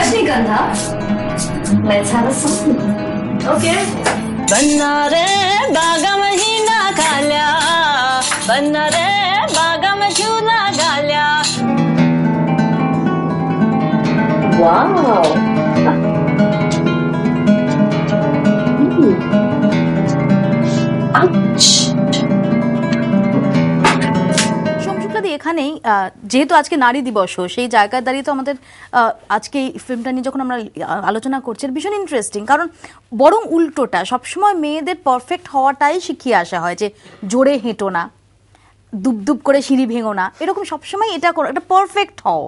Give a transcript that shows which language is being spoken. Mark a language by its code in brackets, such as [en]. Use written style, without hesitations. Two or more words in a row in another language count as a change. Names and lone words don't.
[en] Gandha. Let's have a song. Okay. [raj] बन्ना रे बागा महीना काल्या बन्ना रे बागा में झूला गाल्या. [en] Wow. Ouch. [bn] সোমশুক্লাদি এখানেই যেহেতু আজকে নারী দিবসও সেই জায়গায় দাঁড়িয়ে তো আমাদের আজকে এই ফিল্মটা নিয়ে যখন আমরা আলোচনা করছি ভীষণ ইন্টারেস্টিং, কারণ বরং উল্টোটা সবসময় মেয়েদের পারফেক্ট হওয়াটাই শিখিয়ে আসা হয় যে জোরে হেঁটো না, দুবদুব করে সিঁড়ি ভেঙো না, এরকম সবসময় এটা করো, এটা পারফেক্ট হও।